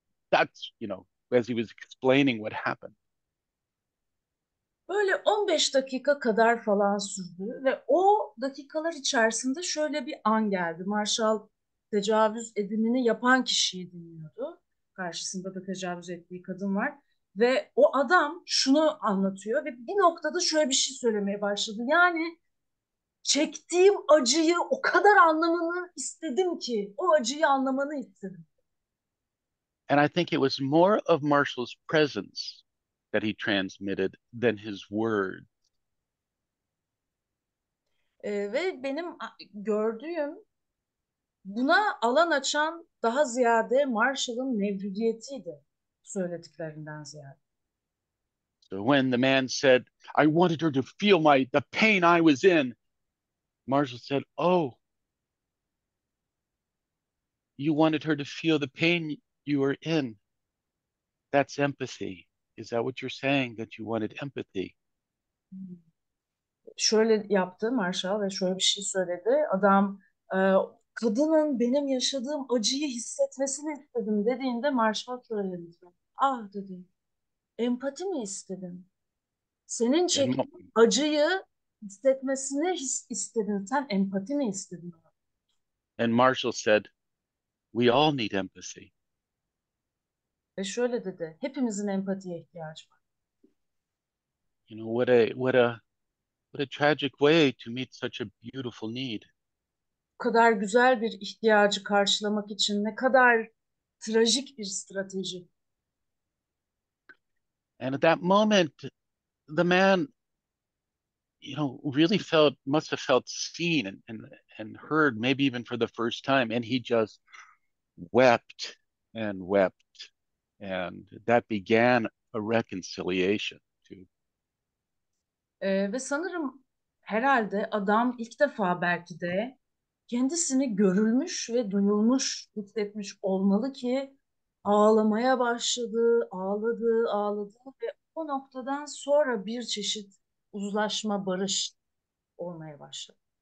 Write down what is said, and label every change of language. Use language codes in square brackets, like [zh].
[en] That's, as he was explaining what happened. [tr] Böyle 15 dakika kadar falan sürdü ve o dakikalar içerisinde şöyle bir an geldi. Marshall tecavüz edimini yapan kişiyi dinliyordu. Karşısında da tecavüz ettiği kadın var. Ve o adam şunu anlatıyor ve bir noktada şöyle bir şey söylemeye başladı. Yani çektiğim acıyı o kadar anlamanı istedim ki, o acıyı anlamanı istedim. [en] And I think it was more of Marshall's presence that he transmitted than his words. [tr] Ve benim gördüğüm buna alan açan daha ziyade Marshall'ın mevcudiyetiydi söylediklerinden ziyade. [en] So when the man said, I wanted her to feel the pain I was in, Marshall said, oh, you wanted her to feel the pain you were in. That's empathy. Is that what you're saying? That you wanted empathy? [tr] Şöyle yaptı Marshall ve şöyle bir şey söyledi. Adam kadının benim yaşadığım acıyı hissetmesini istedim dediğinde Marshall şöyle dedi. Ah dedi, empati mi istedin? Senin [en] And, [tr] çektiğin acıyı hissetmesini istedin. Sen empati mi istedin? [en] and Marshall said, we all need empathy. [tr] Ve şöyle dedi, hepimizin empatiye ihtiyacı var. [en] You know, what a tragic way to meet such a beautiful need. [tr] Bu kadar güzel bir ihtiyacı karşılamak için ne kadar trajik bir strateji. [en] And at that moment, the man, really must have felt seen and heard, maybe even for the first time. And he just wept and wept. And that began a reconciliation too. [tr] Ve sanırım herhalde adam ilk defa belki de kendisini görülmüş ve duyulmuş hissetmiş olmalı ki ağlamaya başladı, ağladı, ağladı ve o noktadan sonra bir çeşit uzlaşma, barış olmaya başladı.